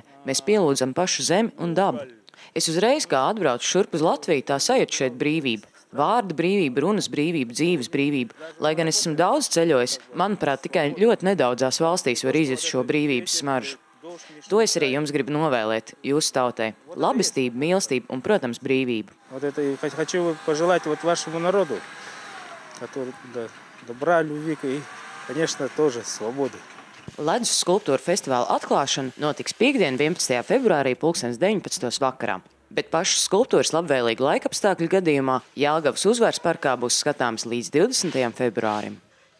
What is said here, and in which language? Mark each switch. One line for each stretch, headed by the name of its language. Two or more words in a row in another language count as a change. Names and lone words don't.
Latvian: Mēs pielūdzam pašu zemi un dabu. Es uzreiz, kā atbraucu šurp uz Latviju, tā sajūtu šeit brīvību. Vārda brīvība, runas brīvība, dzīves brīvība. Lai gan esmu daudz ceļojis, manuprāt, tikai ļoti nedaudzās valstīs var izjust šo brīvības smaržu. To es arī jums gribu novēlēt, jūsu tautai. Labestību, mīlestību un, protams, brīvību.
Russian: Хочу пожелать вашему народу, который добра, любви и, конечно, тоже свободы.
Latvian: Ledus skulptūra festivāla atklāšana notiks piekdien 11. februārī 19. vakarā. Bet pašas skulptūras labvēlīgu laikapstākļu gadījumā Jelgavas Uzvaras parkā būs skatāms līdz 20. februārim.